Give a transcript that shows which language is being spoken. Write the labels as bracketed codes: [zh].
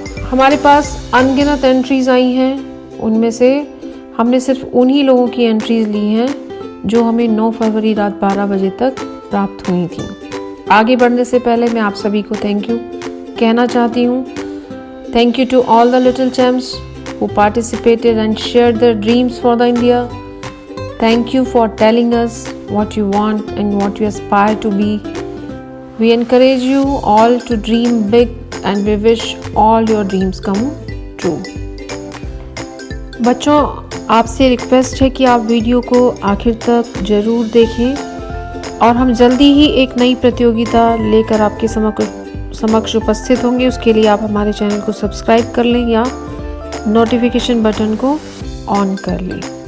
[hi] हमारे पास अनगिनत एंट्रीज आई हैं, उनमें से हमने सिर्फ उन्हीं लोगों की एंट्रीज ली हैं जो हमें 9 फरवरी रात 12 बजे तक प्राप्त हुई थी। आगे बढ़ने से पहले मैं आप सभी को थैंक यू कहना चाहती हूँ। [en] Thank you to all the little champs who participated and shared their dreams for the India. Thank you for telling us what you want and what you aspire to be. We encourage you all to dream big and we wish all your dreams come true. [hi] बच्चों, आपसे request है कि आप video को आखिर तक ज़रूर देखें और हम जल्दी ही एक नई प्रतियोगिता लेकर आपके समक्ष उपस्थित होंगे। उसके लिए आप हमारे चैनल को सब्सक्राइब कर लें या नोटिफिकेशन बटन को ऑन कर लें।